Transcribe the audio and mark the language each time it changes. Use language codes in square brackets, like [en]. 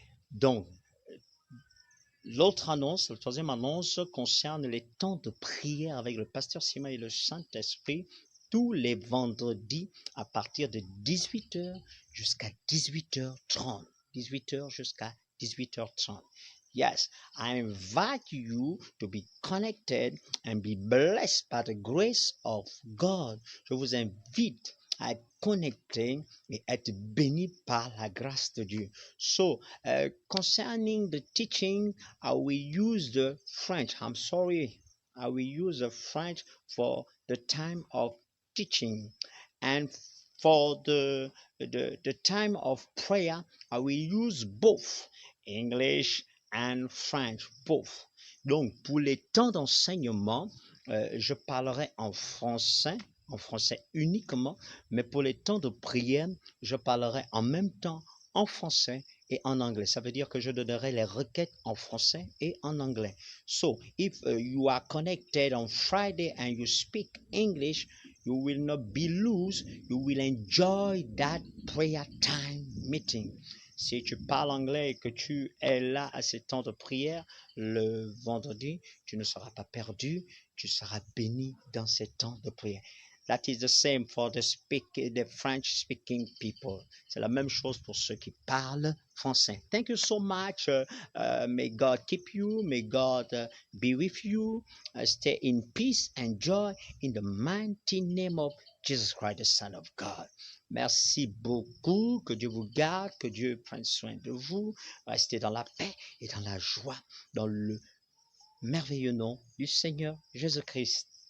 [fr] Donc, la troisième annonce concerne les temps de prière avec le pasteur Sima et le Saint-Esprit tous les vendredis à partir de 18h jusqu'à 18h30. 18h jusqu'à 18h30. [en] Yes, I invite you to be connected and be blessed by the grace of God. [fr] Je vous invite à être connecté et être béni par la grâce de Dieu. [en] So, concerning the teaching, I will use the French. I will use the French for the time of teaching. And for the time of prayer, I will use both English and French, both. [fr] Donc, pour les temps d'enseignement, je parlerai en français uniquement, mais pour les temps de prière, je parlerai en même temps en français et en anglais. Ça veut dire que je donnerai les requêtes en français et en anglais. [en] So, if you are connected on Friday and you speak English, you will not be loose. You will enjoy that prayer time meeting. [fr] Si tu parles anglais et que tu es là à ces temps de prière le vendredi, tu ne seras pas perdu, tu seras béni dans ces temps de prière. [en] That is the same for the French-speaking people. [fr] C'est la même chose pour ceux qui parlent français. [en] Thank you so much. May God keep you. May God be with you. Stay in peace and joy in the mighty name of Jesus Christ, the Son of God. [fr] Merci beaucoup. Que Dieu vous garde. Que Dieu prenne soin de vous. Restez dans la paix et dans la joie, dans le merveilleux nom du Seigneur Jésus-Christ.